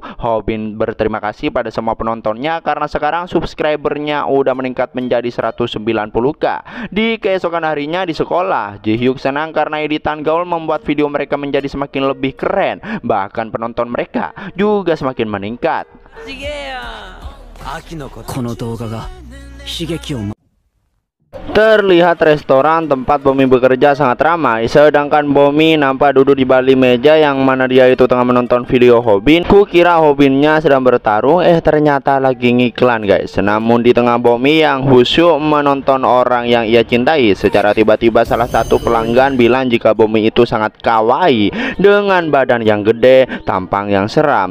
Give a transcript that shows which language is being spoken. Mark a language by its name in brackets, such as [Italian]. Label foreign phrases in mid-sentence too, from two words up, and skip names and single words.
[Indonesian] Hobin berterima kasih pada semua penontonnya karena sekarang subscribernya udah meningkat menjadi 190k. Di keesokan harinya di sekolah, Jihyuk senang karena editan Gaul membuat video mereka menjadi semakin lebih keren, bahkan penonton mereka juga semakin meningkat. [Japanese] この動画が悲劇を [Indonesian] Terlihat restoran tempat Bomi bekerja sangat ramai, sedangkan Bomi nampak duduk di balik meja yang mana dia itu tengah menonton video Hobin. Kukira Hobinnya sedang bertarung, ternyata lagi ngiklan guys. Namun di tengah Bomi yang khusyuk menonton orang yang ia cintai, secara tiba-tiba salah satu pelanggan bilang jika Bomi itu sangat kawaii dengan badan yang gede, tampang yang seram.